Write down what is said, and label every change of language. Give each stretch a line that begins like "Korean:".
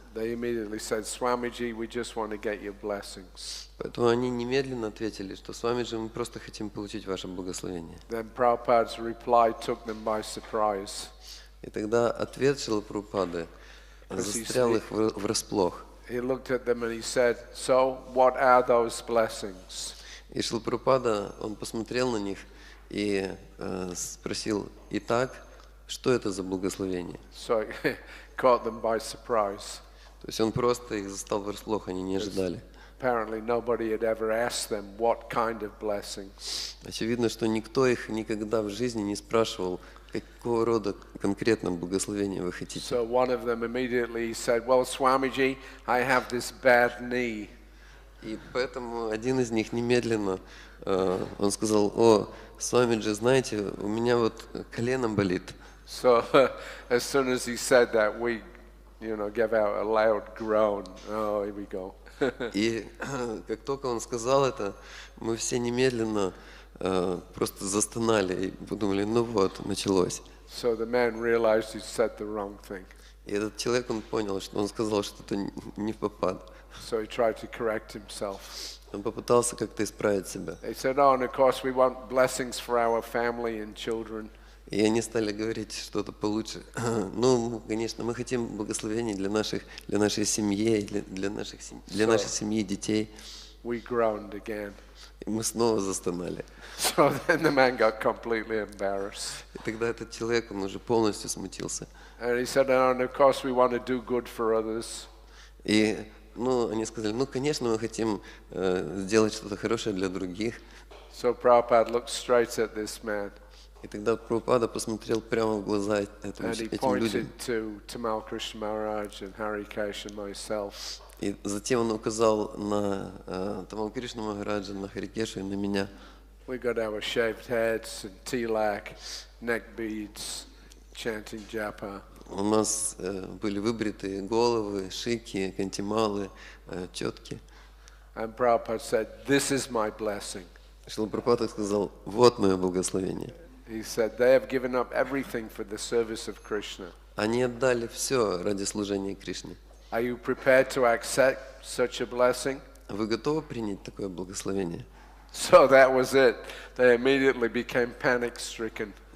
English: They immediately said, Swamiji, we just want to get your blessings.
Russian: поэтому они немедленно ответили, что с вами же мы просто хотим получить ваше благословение.
English: Then Prabhupada's reply took them by surprise.
Russian: И тогда ответ Шрилы Прабхупады застрял их врасплох.
English: He looked at them and he said, so what are those blessings?
Russian: И Шрила Прабхупада, он посмотрел на них и спросил, итак, что это за благословение?
English: So it caught them by surprise.
Russian: То есть он просто их застал врасплох, они не ожидали.
English: Apparently nobody had ever asked them what kind of blessings.
Russian: Очевидно, что никто их никогда в жизни не спрашивал, какого рода конкретно благословение вы хотите.
English: So one of them immediately said, well, Swamiji, I have this bad knee.
Russian: И поэтому один из них немедленно, он сказал, о, Свамиджи, знаете, у меня вот колено болит.
English: So as soon as he said that, we, gave out a loud groan. Oh, here we go.
Russian: И как только он сказал это, мы все немедленно просто застонали и подумали, ну вот, началось.
English: So the man realized he said the wrong thing.
Russian: И этот человек, он понял, что он сказал что-то не в попад.
English: So he tried to correct himself.
Russian: Он попытался как-то исправить себя.
English: They said, oh, and of course we want blessings for our family and children.
Russian: И они стали говорить что-то получше. Ну, конечно, мы хотим благословений для нашей семьи, для нашей семьи, детей.
English: We groaned again.
Russian: И мы снова застонали.
English: So then the man got completely embarrassed.
Russian: И тогда этот человек, он уже полностью смутился.
English: And he said, oh, and of course we want to do good for others.
Russian: И, они сказали, конечно, мы хотим сделать что-то хорошее для других.
English: So Prabhupada looked straight at this man.
Russian: И тогда Прабхупада посмотрел прямо в глаза этим
English: And he
Russian: людям.
English: pointed to Tamal Krishna Maharaj and Hari Kesh and myself.
Russian: И затем он указал на Тамал Кришну Махараджа, на Харикешу и на меня.
English: We got our shaved heads and tilak, neck beads, chanting japa.
Russian: У нас были выбритые головы, шики, кантималы, четки.
English: And Prabhupada said, this is my blessing.
Russian: Шрила Прабхупада сказал, вот мое благословение.
English: He said, they have given up everything for the service of Krishna.
Russian: Они отдали все ради служения Кришне.
English: Are you prepared to accept such a blessing?
Russian: Вы готовы принять такое благословение?
English: So that was it. They immediately became panic-stricken.